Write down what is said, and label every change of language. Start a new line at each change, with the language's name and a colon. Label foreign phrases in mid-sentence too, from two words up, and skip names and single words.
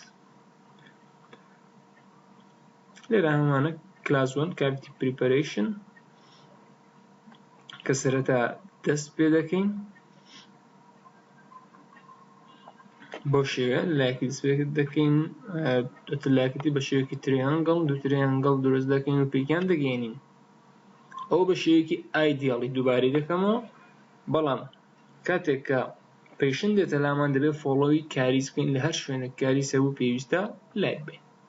Central Kurdish: لێرە هەمانە
English: class 1 cavity preparation
Central Kurdish: کە سەرەتا دەست پێ دەکەین بۆ شێوە لایەکی دەست پێ دەکەین لایەکەتی بە شێوەیەکی تریانگڵ دوو تریانگڵ دروست دەکەین و پێکیان دەگەێنین ئەو بە شێوەیەکی ئایدیاڵی دووبارەی دەکەمەوە بەڵام کاتێک کە پێشن دێتە لامان دەبێت
English: follow caries
Central Kurdish: بکەین لە هەر شوێنێک کاریز هەبوو پێویستە لایک بێت